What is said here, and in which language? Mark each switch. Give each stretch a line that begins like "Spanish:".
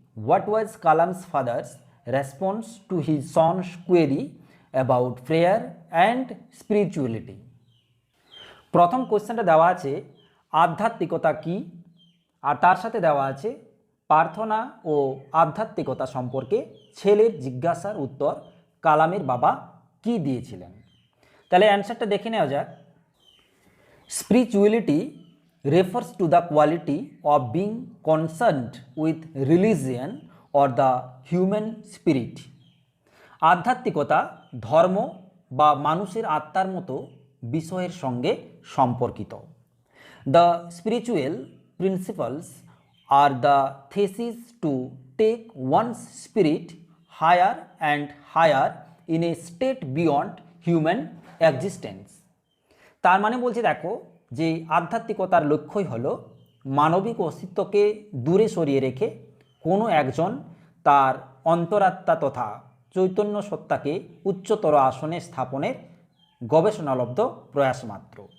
English: What was Kalam's father's response to his son's query about prayer and spirituality?
Bangla: প্রথম কোশ্চেনটা দেওয়া আছে আধ্যাত্মিকতা কি, আর তার সাথে দেওয়া আছে প্রার্থনা ও আধ্যাত্মিকতা সম্পর্কে ছেলের জিজ্ঞাসার উত্তর কালামের বাবা কি দিয়েছিলেন। তাহলে অ্যান্সারটা দেখে নেওয়া যাক।
English: Spirituality refers to the quality of being concerned with religion or the human spirit.
Bangla: আধ্যাত্মিকতা ধর্ম বা মানুষের আত্মার মতো বিষয়ের সঙ্গে সম্পর্কিত।
English: The spiritual principles are the thesis to take one's spirit higher and higher in a state beyond human existence.
Bangla: তার মানে বলছে দেখো যে আধ্যাত্মিকতার লক্ষ্যই হলো মানবিক অস্তিত্বকে দূরে সরিয়ে রেখে কোনো একজন তার অন্তরাত্মা তথা চৈতন্য সত্তাকে উচ্চতর আসনে স্থাপনের গবেষণালব্ধ প্রয়াস মাত্র।